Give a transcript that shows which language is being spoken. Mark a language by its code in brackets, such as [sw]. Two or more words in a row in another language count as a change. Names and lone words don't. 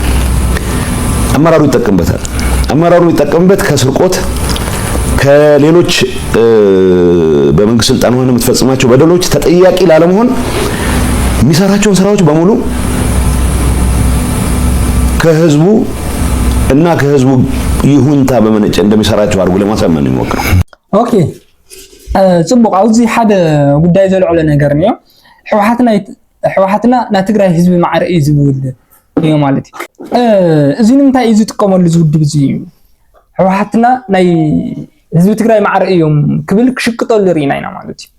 [am] አመራሩ ይጠቀምበታል አመራሩ ይጠቀምበት ከስርቆት ከሌሎች በመንግስት ስልጣን ሆነ የምትፈጽማቸው በደሎች ተጠያቂ ላለመሆን የሚሰራቸውን ስራዎች በሙሉ ከህዝቡ እና ከህዝቡ ይሁንታ በመነጨ እንደሚሰራቸው አድርጎ ለማሳመን ይሞክራል [ti] ኦኬ ጽቡቅ አውዚ ሓደ ጉዳይ ዘልዕለ ነገር ነው ሕወሓትና ና ትግራይ ህዝቢ ማዕረኢ ዝብል እዩ ማለት እዩ እዚ ንምንታይ እዩ ዝጥቀመሉ ዝውድብ እዚ ሕወሓትና ናይ ህዝቢ ትግራይ ማዕረኢዮም ክብል ክሽቅጠሉ ሪኢና ኢና ማለት